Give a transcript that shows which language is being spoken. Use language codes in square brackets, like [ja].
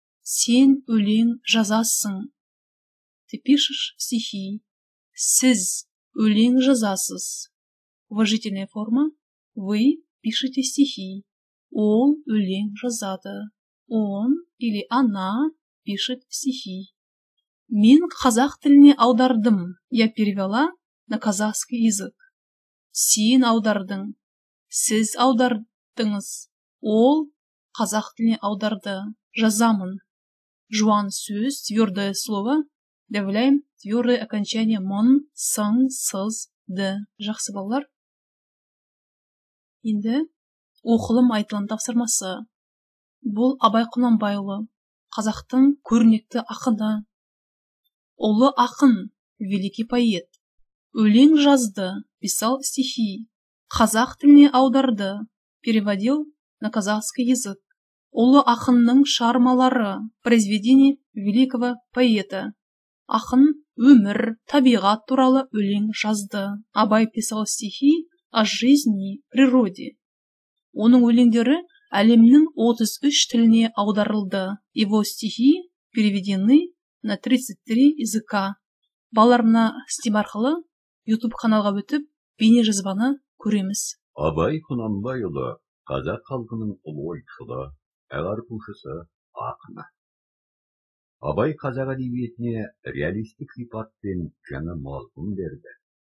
[kk] Сен өлең жазасың. [ru] Ты пишешь стихи. [kk] Сіз өлең жазасыз. [ru] Уважительная форма. Вы пишете стихи. [kk] Ол өлең жазады. [ru] Он или она пишет стихи. [kk] Мен қазақ тіліне аудардым. [ru] Я перевела на казахский язык. [kk] Сен аудардың. Сіз аудардыңыз. Ол қазақ тіліне аударды. Жазамын. Жуан сөз, [ru] твердое слово. Добавляем твердое окончание мон, сын, сыз, ды. [kk] Жақсы балалар. Енді оқылым айтылым тапсырмасы. Бұл Абай Құнанбайұлы, қазақтың көрнекті ақыны. Ұлы ақын, [ru] великий поэт. [kk] Өлең жазды, [ru] писал стихи. [kk] Қазақ тіліне аударды, [ru] переводил на казахский язык. [kk] Ұлы ақынның шығармалары, [ru] произведение великого поэта. [kk] Ақын өмір, табиғат туралы өлең жазды. [ru] Абай писал стихи о жизни, природе. [kk] Оның өлеңдері әлемнің 33 тіліне аударылды. [ru] Его стихи переведены на 33 языка. [kk] Балалар мына стим арқылы YouTube каналға өтіп, бейне жазбаны көреміз. Абай Құнанбайұлы қазақ халқының ұлы ойшылы, ағартушысы, ақыны. Абай қазақ әдебиетіне реалистік сипатпен жаңа мазмұн берді.